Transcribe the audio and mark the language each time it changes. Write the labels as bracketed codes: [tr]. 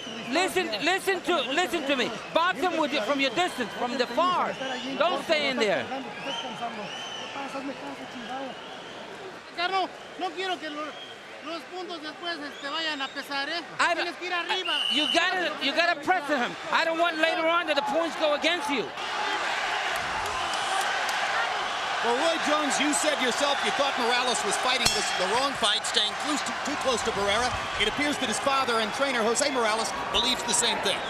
[en] Listen to me. Box him with from your distance, from the far. Don't stay in there. [es] Carlos, no quiero que los puntos después vayan a pesar, ¿eh? Tienes que ir arriba. [en] You gotta press him. I don't want later on that the points go against you. Well, Roy Jones, you said yourself you thought Morales was fighting the wrong fight, staying too close to Barrera. It appears that his father and trainer, Jose Morales, believes the same thing.